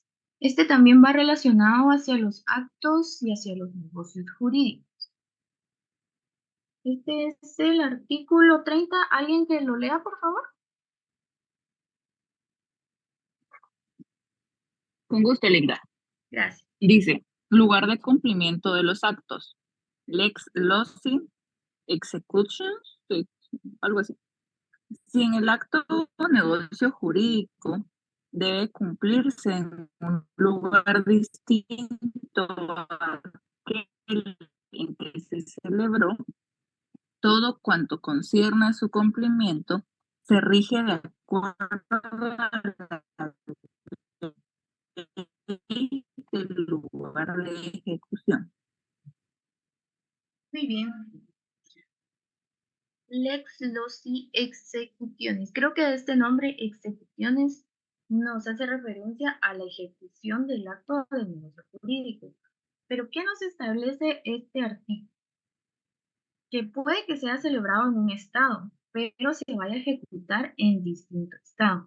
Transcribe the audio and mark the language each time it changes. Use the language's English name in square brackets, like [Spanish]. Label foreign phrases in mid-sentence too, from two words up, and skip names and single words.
[Spanish] Este también va relacionado hacia los actos y hacia los negocios jurídicos. Este es el artículo 30. ¿Alguien que lo lea, por favor? Con gusto, Linda. Gracias. Dice, lugar de cumplimiento de los actos. [Latin] Lex loci executions, [Spanish] algo así. Si en el acto o negocio jurídico debe cumplirse en un lugar distinto a aquel en que se celebró, todo cuanto concierne a su cumplimiento se rige de acuerdo a la ley del lugar de ejecución. Muy bien. [Latin] Lex loci executionis. [Spanish] Creo que este nombre, execuciones, nos hace referencia a la ejecución del acto del negocio jurídico. Pero, ¿qué nos establece este artículo? Que puede que sea celebrado en un estado, pero se vaya a ejecutar en distinto estado.